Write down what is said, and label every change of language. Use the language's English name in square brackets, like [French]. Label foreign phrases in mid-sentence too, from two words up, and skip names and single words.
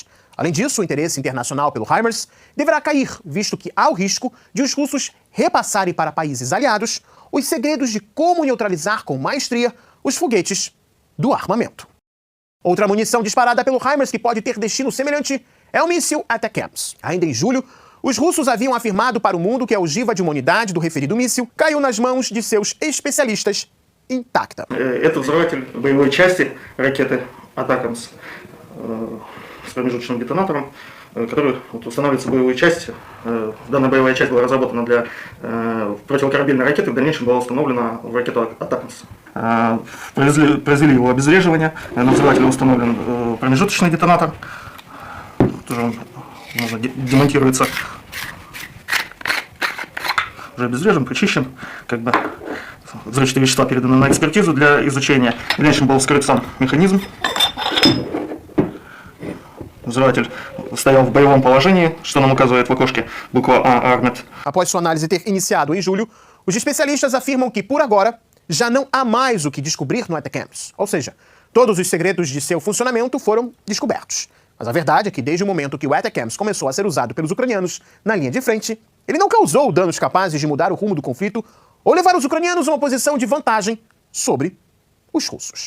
[Portuguese] Além disso, o interesse internacional pelo HIMARS deverá cair, visto que há o risco de os russos repassarem para países aliados os segredos de como neutralizar com maestria os foguetes do armamento. Outra munição disparada pelo HIMARS que pode ter destino semelhante é o míssil ATACMS. Ainda em julho, os russos haviam afirmado para o mundo que a ogiva de uma unidade do referido míssil caiu nas mãos de seus especialistas intacta. [Russian] Это взрыватель боевой части ракеты ATACMS с промежуточным детонатором, который устанавливается в боевую часть. Данная боевая часть была разработана для противокорабельной ракеты, в дальнейшем была установлена в ракету ATACMS. Произвели его обезвреживание, на взрывателе установлен промежуточный детонатор, тоже он демонтируется, уже обезврежен, прочищен, как бы взрывчатые вещества переданы на экспертизу для изучения. В дальнейшем был вскрыт сам механизм. Взрыватель стоял в боевом положении, что нам указывает в окошке буква А, Armed. [Portuguese] Após sua análise ter iniciado em julho, os especialistas afirmam que, por agora, já não há mais o que descobrir no ATACMS. Ou seja, todos os segredos de seu funcionamento foram descobertos. Mas a verdade é que, desde o momento que o ATACMS começou a ser usado pelos ucranianos na linha de frente, ele não causou danos capazes de mudar o rumo do conflito ou levar os ucranianos a uma posição de vantagem sobre os russos.